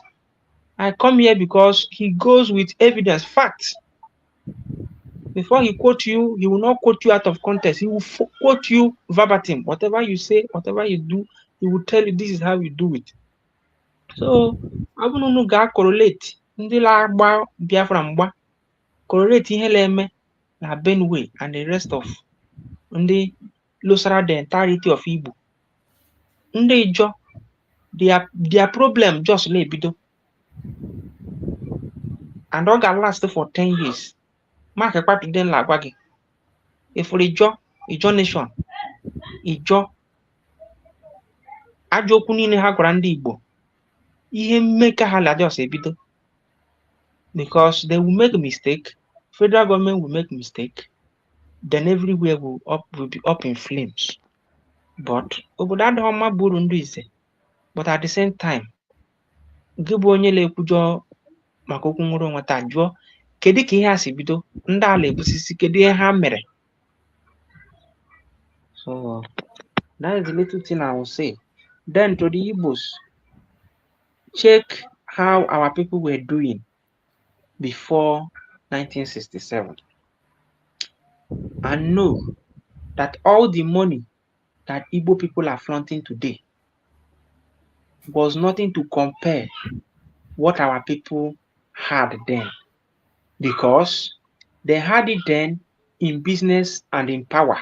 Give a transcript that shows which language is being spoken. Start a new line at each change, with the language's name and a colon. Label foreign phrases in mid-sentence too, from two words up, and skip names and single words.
English: I come here because he goes with evidence, facts. Before he quote you, he will not quote you out of context. He will quote you verbatim. Whatever you say, whatever you do, he will tell you this is how you do it. So, I don't ga correlate.
Igbo: Ndị la-agba Biafra mgba correlate ihe la-eme na Benue
English: and the rest of
Igbo: ndị losara
English: the entirety of Igbo. Ndị Ijaw, their problem just na-ebido. And ọ ga-last for 10 years. Mark today
Igbo: la-agwa gị.
English: If for
Igbo: Ijaw nation, Ijaw ajọ okwu niile ha gwara ndị Igbo, ihe mmeka ha la just ebido.
English: Because they will make a mistake, federal government will make a mistake, then everywhere will be up in flames.
Igbo: But obodo adịghị mma bụrụ ndụ ise.
English: But at the same time,
Igbo: gị bụ onye na-ekwujọ maka okwu nwere onwe taa jụọ kedu ka ihe a si bido ndị ala ebusisi kedu ihe ha mere.
English: So that is the little thing I will say. Then to the Igbos, check how our people were doing before 1967 and know that all the money that Igbo people are flaunting today was nothing to compare what our people had then, because they had it then in business and in power.